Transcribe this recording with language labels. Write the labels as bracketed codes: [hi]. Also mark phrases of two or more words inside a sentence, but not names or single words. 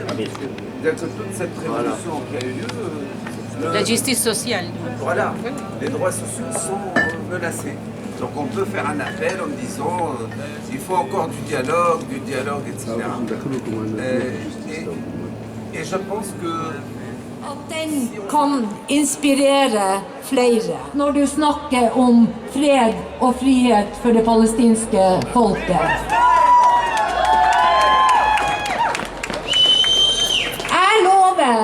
[fr] C'est-à-dire que toute cette révolution qui a eu lieu... la justice sociale. Voilà, les droits sociaux sont menacés. Donc on peut faire un appel en disant il faut encore du dialogue, etc. Et je pense que [no] at den kan inspirere flere når du snakker om fred og frihet for det palestinske folket. Jeg lover.